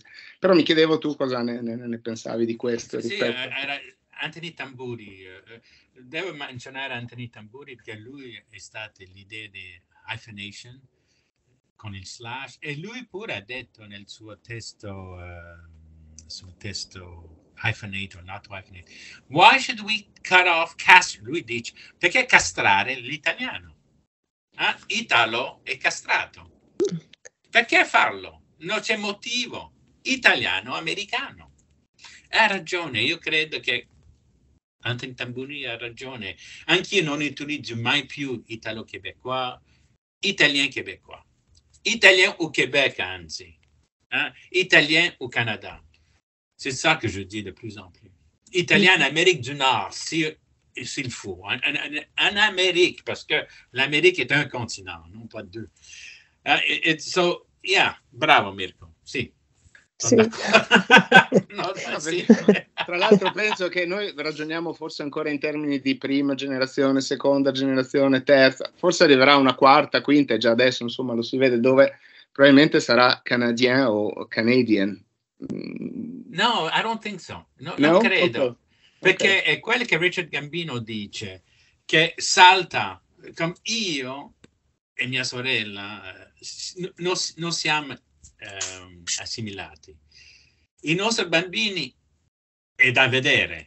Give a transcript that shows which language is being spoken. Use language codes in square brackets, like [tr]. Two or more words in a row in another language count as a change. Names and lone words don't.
[it] Però mi chiedevo tu cosa ne pensavi di questo. Sì, era Anthony Tamburi. Devo menzionare Anthony Tamburi perché lui è stato l'idea di hyphenation, con il slash, e lui pure ha detto nel suo testo, sul testo [en] hyphenate or not hyphenate, why should we cut off [it] lui dice, perché castrare l'italiano? Italo è castrato, perché farlo? Non c'è motivo. Italiano, americano. Ha ragione, io credo che Anthony Tamburi ha ragione. Anch'io non utilizzo mai più italo-québécois, italien-québécois. [fr] Italien au Québec, anzi. Italien au Canada. C'est ça que je dis de plus en plus. Italien en Amérique du Nord, s'il faut. En Amérique, parce que l'Amérique est un continent, non pas deux. [en] So, yeah, [it] bravo Mirko, sì. Sì. Sì. Tra l'altro penso che noi ragioniamo forse ancora in termini di prima generazione, seconda generazione, terza, forse arriverà una quarta, quinta, e già adesso insomma lo si vede, dove probabilmente sarà canadien o canadian. [en] No, I don't think so. [it] No? Non credo. Okay. Perché è quello che Richard Gambino dice, che salta, come io e mia sorella non siamo assimilati. I nostri bambini è da vedere.